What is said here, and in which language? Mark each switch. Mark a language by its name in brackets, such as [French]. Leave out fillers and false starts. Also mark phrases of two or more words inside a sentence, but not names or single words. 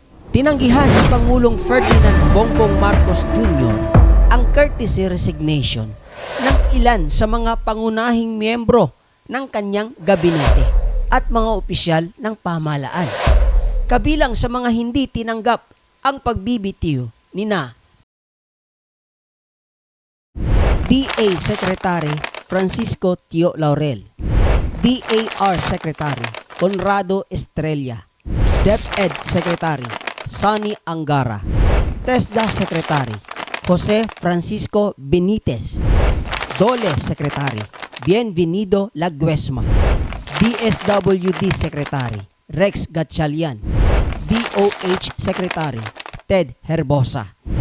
[Filipino] Tinanggihan ni Pangulong Ferdinand Bongbong Marcos Jr. ang courtesy resignation ng ilan sa mga pangunahing miyembro ng kanyang gabinete at mga opisyal ng pamahalaan. Kabilang sa mga hindi tinanggap ang pagbibitiw nina DA Secretary Francisco Tio Laurel, DAR Secretary Conrado Estrella, DepEd Secretary Sonny Angara, TESDA Secretary Jose Francisco Benitez, DOLE Secretary Bienvenido Laguesma, DSWD Secretary Rex Gatchalian, DOH Secretary Ted Herbosa,